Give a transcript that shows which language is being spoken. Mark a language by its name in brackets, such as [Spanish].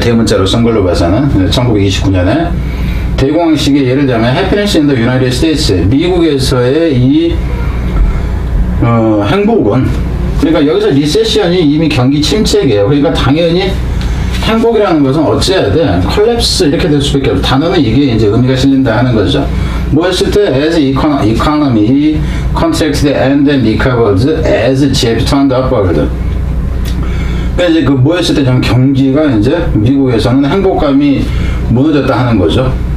[Korean] 대문자로 쓴 걸로 봐서는 1929년에 대공황 시기에 예를 들자면 [English] 해피니스 인 더 유나이티드 스테이츠, [Korean] 미국에서의 이 행복은, 그러니까 여기서 리세션이 이미 경기 침체기예요. 그러니까 당연히 행복이라는 것은 어찌해야 돼? 콜랩스 이렇게 될 수밖에 없어. 단어는 이게 이제 의미가 실린다 하는 거죠. 뭐 했을 때 [English] as economy contracted and then recovered as GDP turned upward. [Korean] 그러니까 이제 뭐 했을 때 좀 경기가 이제 미국에서는 행복감이 무너졌다 하는 거죠.